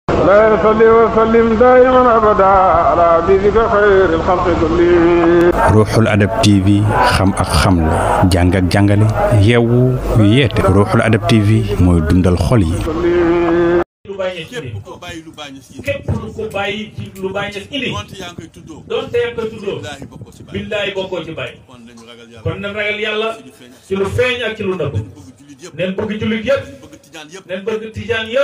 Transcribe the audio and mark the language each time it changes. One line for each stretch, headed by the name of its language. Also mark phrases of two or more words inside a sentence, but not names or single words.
Arabic: لا يصلي وسلم دائما ابدا على حبيبك خير الخلق كلهم.
Wolof: Ruuxul Adab TV xam ak xamle jàng ak jàngale yeewu yeete Ruuxul Adab TV mooy dundal xol yi. képp ku bàyyi lu bàyyi ci lu bàyyi indi donte yaa ngi koy tuddoo billaahi bokkoo ci bàyyi kon nañ ragal yàlla ci lu feeñ ak ci lu nëbb neen bëgg jullit yëpp neen bëgg tijaan yëpp